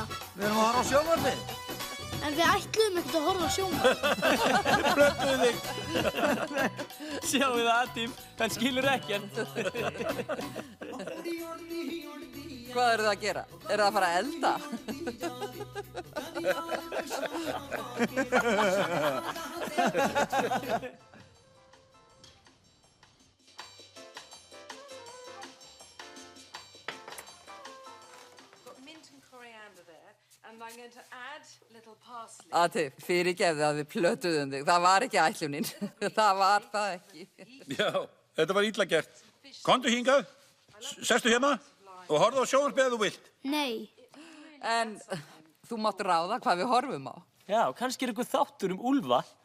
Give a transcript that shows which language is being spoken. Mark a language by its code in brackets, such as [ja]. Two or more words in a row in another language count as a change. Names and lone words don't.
[is] Við erum að horfa á sjónvarpið. En við ætluðum ekkert að horfa á sjónvarp. Plötuðu þig. Sjáu það, Atif. Hann skilur ekkert. Hvað eru það að gera? Eru það að fara að elda? [en] And I'm going to add little parsley. [is] Atif, fyrirgefðu að við plötuðum þig. Það var ekki ætlunin. Það var það ekki. Já, þetta var illa gert. Komdu hingað, sestu hérna og horfðu á sjónvarpið ef þú vilt. Nei. En þú mátt ráða hvað við horfum á. Já, kannski er einhver þáttur úlfa.